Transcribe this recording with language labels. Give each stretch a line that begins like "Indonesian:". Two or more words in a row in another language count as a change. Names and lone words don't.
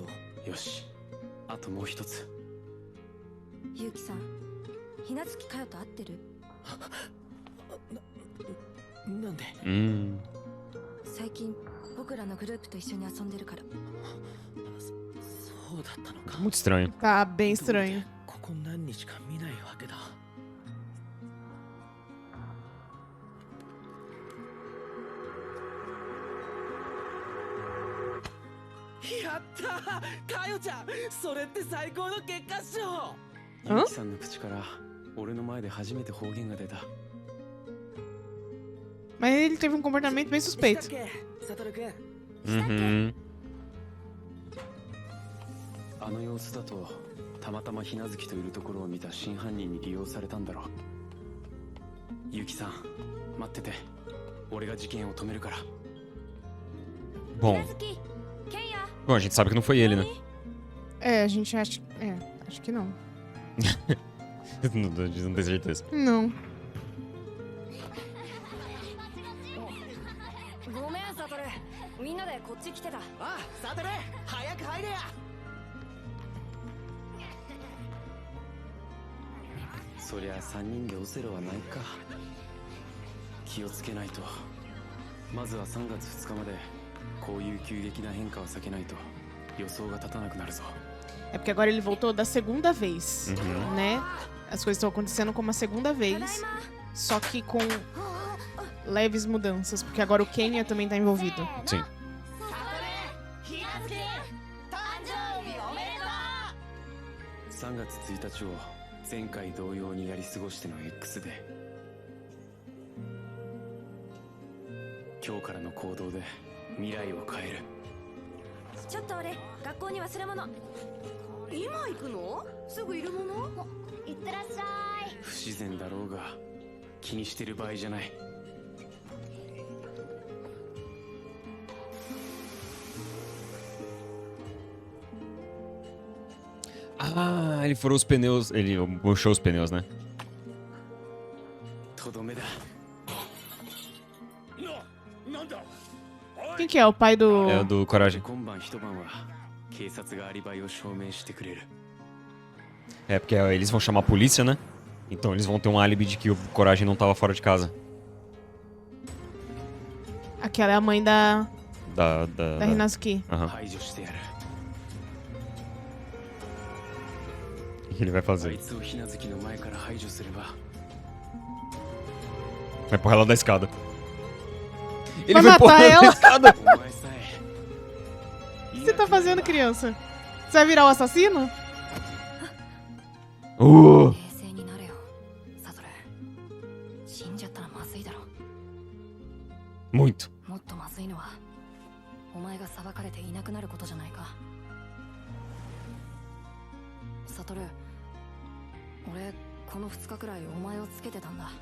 Japanese: よし、あともう一つ。ゆうきさん、ひなつきかよと会ってる？なんで？最近僕らのグループと一緒に遊んでるから。そうだったのか。
Portuguese: Muito estranho. Tá bem estranho.
Japanese: ここ何日か見ないわけだ。やったー、かよちゃん、それって最高の結果っしょ。ゆうきさんの口から俺の前で初めて方言が出た。
Portuguese: Mas ele teve um comportamento bem suspeito.
Japanese: サトル君。
Portuguese: Uhum.
Japanese: あの様子だとたまたまひなずきといるところを見た真犯人に利用されたんだろう。ユキさん待ってて、俺が事件を止めるから。
Portuguese: Bom,
Japanese: 月ケンヤ
Portuguese: bom, a gente sabe que não foi ele, né? É, a gente acha. É, acho que não. Não tem certeza. Não.
Japanese: ごめんサトル、みんなでこっち来てた。ああサトル早く入れや。そりゃ3人でオセロはないか。気をつけないと。まずは3月2日までこういう急激な変化は避けないと予想が立たなくなるぞ。
Portuguese: É porque agora ele voltou da segunda vez, Uhum. né? As coisas estão acontecendo como a segunda
Japanese: ただい
Portuguese: vez,
Japanese: ま。
Portuguese: só que com leves mudanças, porque agora o Kenya também tá envolvido. Sim.
Japanese: ひなずき誕生日おめでとう。 3月1日を前回同様にやり過ごしての X で、今日からの行動で未来を変える。ちょっと俺学校に忘れ物。今行くの？すぐいるもの？いってらっしゃい。不自然だろうが気にしてる場合じゃない。
Portuguese: Ah, ele furou os pneus. Ele murchou os pneus, né?
Japanese: とどめだ。
Portuguese: Quem que é? O pai do. É o do Coragem.
Japanese: 今晩一晩は警察がアリバイを証明してくれる。
Portuguese: É, porque eles vão chamar a polícia, né? Então eles vão ter um álibi de que o Coragem não tava fora de casa. Aquela é a mãe da Da Hinazuki. Aham.
Japanese: 排除してやる。
Portuguese: O que ele vai あ fazer?
Japanese: いつを雛月の前から排除すれば
Portuguese: Vai empurrar ela da escada. Ele Vai vai empurrar matar ela da ela? escada!
Japanese: お前さえ。
Portuguese: O que você tá fazendo, criança? Você vai virar o assassino? Uh!
Japanese: 冷静になれよサトル。死んじゃったらまずいだろ。
Portuguese: Muito.
Japanese: もっとまずいのはお前が裁かれていなくなることじゃないか。サトル、俺この2日くらいお前をつけてたんだ。